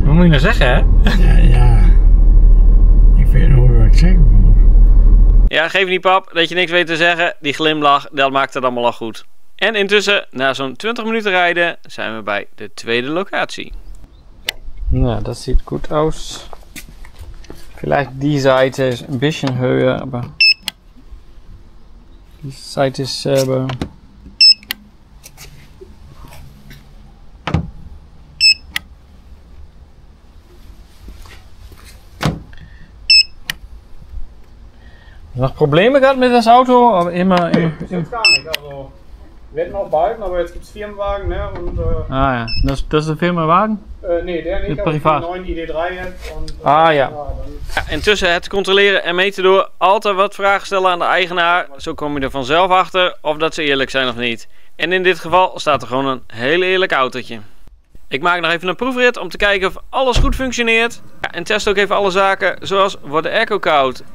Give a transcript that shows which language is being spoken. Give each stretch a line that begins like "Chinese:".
Dutch: meer zeggen, hè? Ja. Ik weet niet hoe ik zeggen moet. Ja, geef niet pap dat je niks weet te zeggen. Die glimlach, dat maakt het allemaal al goed. En intussen, na zo'n 20 minuten rijden, zijn we bij de tweede locatie. Nou, dat ziet goed uit.
German: Vielleicht die Seite is
Dutch: een beetje
German: höher, aber die Seite is selber. Noch Probleme gehabt mit das Auto? Aber immer. Gar nicht. Also, wir hätten auch behalten, aber jetzt gibt es Firmenwagen, ne? Und, Ah ja, das ist ein Firmenwagen? Nee, der nicht. Mit privat. Den neuen ID3 jetzt. Und, Ah ja. ja dann
Dutch: Intussen het controleren en meten door. Altijd wat vragen stellen aan de eigenaar. Zo kom je er vanzelf achter of dat ze eerlijk zijn of niet. En in dit geval staat er gewoon een heel eerlijk autootje. Ik maak nog even een proefrit om te kijken of alles goed functioneert. Ja, en test ook even alle zaken zoals wordt de airco koud.